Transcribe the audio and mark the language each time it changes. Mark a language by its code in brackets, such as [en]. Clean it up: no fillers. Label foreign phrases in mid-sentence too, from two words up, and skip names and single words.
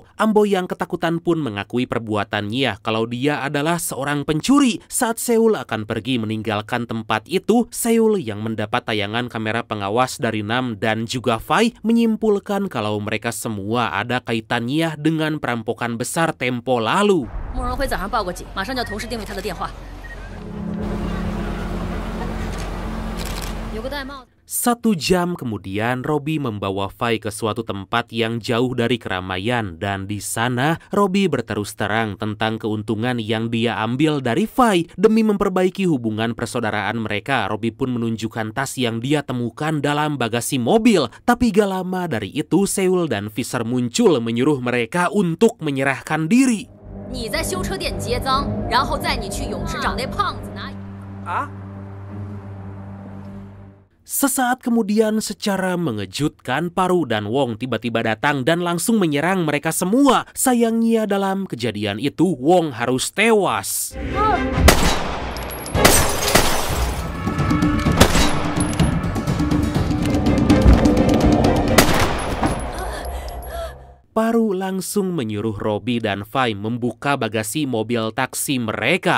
[id] Ambo yang ketakutan pun mengakui perbuatannya kalau dia adalah seorang pencuri. Saat Seul akan pergi meninggalkan tempat itu, Seul yang mendapat tayangan kamera pengawas dari Nam dan juga Fai menyimpulkan kalau mereka semua ada kaitannya dengan perampokan besar tempo lalu. [zh] 慕容辉早上报过警，马上叫同事定位他的电话。有个戴帽子。 [id] 1 jam kemudian, Robi membawa Fai ke suatu tempat yang jauh dari keramaian dan di sana Robi berterus terang tentang keuntungan yang dia ambil dari Fai. Demi memperbaiki hubungan persaudaraan mereka, Robi pun menunjukkan tas yang dia temukan dalam bagasi mobil. Tapi gak lama dari itu, Seul dan Fisher muncul menyuruh mereka untuk menyerahkan diri. [zh] 你在修车店结赃，然后载你去泳池找那胖子拿。啊？ [id] Sesaat kemudian secara mengejutkan Paru dan Wong tiba-tiba datang dan langsung menyerang mereka semua. Sayangnya dalam kejadian itu Wong harus tewas. Paru langsung menyuruh Robi dan Fai membuka bagasi mobil taksi mereka.